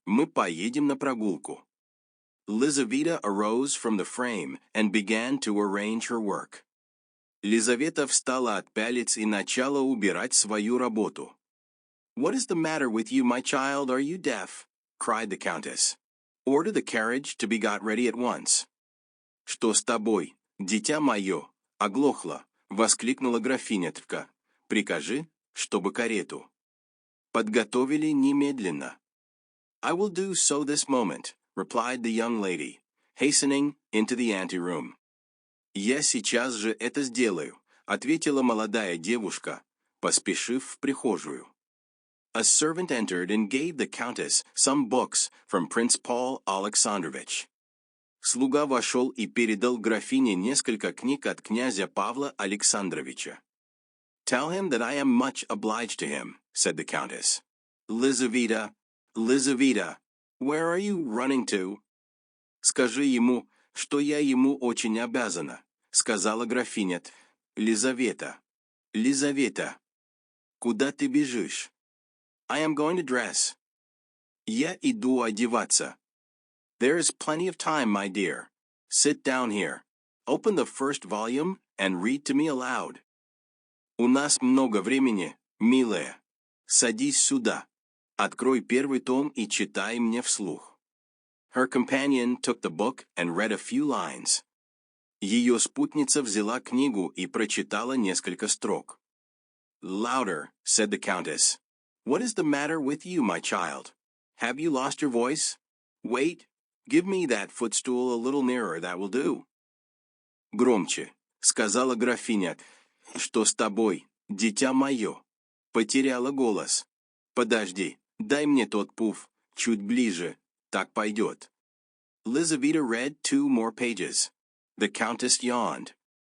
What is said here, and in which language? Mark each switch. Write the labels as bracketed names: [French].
[Russian] Мы поедем на прогулку. [English] Lizaveta arose from the frame and began to arrange her work. [Russian] Лизавета встала от пялец и начала убирать свою работу. [English] What is the matter with you, my child? Are you deaf? Cried the Countess. Order the carriage to be got ready at once. [Russian] Что с тобой, дитя мое? Оглохла, воскликнула графинятка. Прикажи, чтобы карету подготовили немедленно. [English] I will do so this moment, replied the young lady, hastening into the anteroom. [Russian] Я сейчас же это сделаю, ответила молодая девушка, поспешив в прихожую. [English] A servant entered and gave the Countess some books from Prince Paul Alexandrovich. [Russian] Слуга вошел и передал графине несколько книг от князя Павла Александровича. [English] Tell him that I am much obliged to him, said the Countess. Lizaveta, Lizaveta, where are you running to? [Russian] Скажи ему, что я ему очень обязана, сказала графиня. Лизавета, Лизавета, куда ты бежишь? [English] I am going to dress. [Russian] Я иду одеваться. [English] There is plenty of time, my dear. Sit down here. Open the first volume and read to me aloud. [Russian] У нас много времени, милая. Садись сюда. Открой первый том и читай мне вслух. [English] Her companion took the book and read a few lines. [Russian] Ее спутница взяла книгу и прочитала несколько строк. [English] Louder, said the Countess. What is the matter with you, my child? Have you lost your voice? Wait, give me that footstool a little nearer, that will do. [Russian] Громче, сказала графиня. Что с тобой, дитя мое? Потеряла голос. Подожди, дай мне тот пуф, чуть ближе, так пойдет. [English] Lizaveta read 2 more pages. The Countess yawned.